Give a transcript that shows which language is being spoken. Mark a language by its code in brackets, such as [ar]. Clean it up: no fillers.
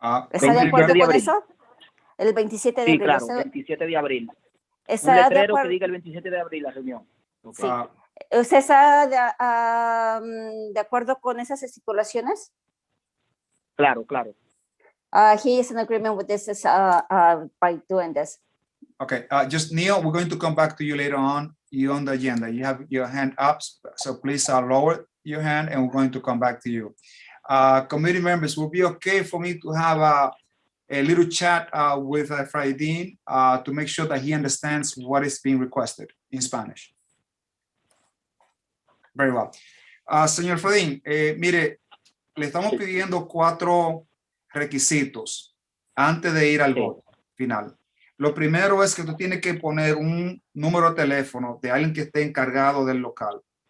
[es] ¿Está de acuerdo con eso? El 27 de abril. Sí, claro, 27 de abril. ¿Está un letrero que diga el 27 de abril la reunión. Sí. ¿Usted está de acuerdo con esas estipulaciones? Claro. [en] He is in agreement with this by doing this. Okay, just Neil, we're going to come back to you later on. You're on the agenda. You have your hand up, so please lower your hand and we're going to come back to you. Committee members, will be okay for me to have a little chat with Efraín to make sure that he understands what is being requested in Spanish. Very well. [es] Señor Efraín, mire, le estamos pidiendo 4 requisitos antes de ir al voto final. Lo primero es que tú tienes que poner un número de teléfono de alguien que esté encargado del local.